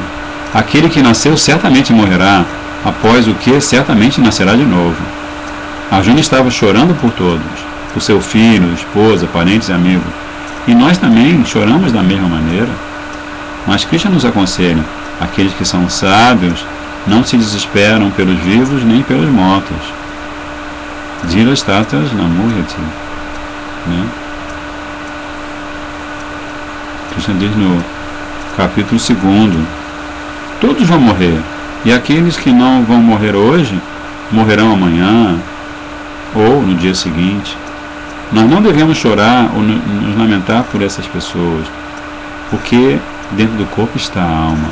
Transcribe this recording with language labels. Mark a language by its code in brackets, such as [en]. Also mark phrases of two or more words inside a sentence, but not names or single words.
[pt] Aquele que nasceu certamente morrerá, após o que certamente nascerá de novo. Arjuna estava chorando por todos, por seu filho, esposa, parentes e amigos. E nós também choramos da mesma maneira. Mas Krishna nos aconselha: aqueles que são sábios não se desesperam pelos vivos nem pelos mortos. [sa] Dhira statas namuhyati, [pt] né? Krishna diz no capítulo 2: todos vão morrer, e aqueles que não vão morrer hoje morrerão amanhã ou no dia seguinte. Nós não devemos chorar ou nos lamentar por essas pessoas, porque dentro do corpo está a alma.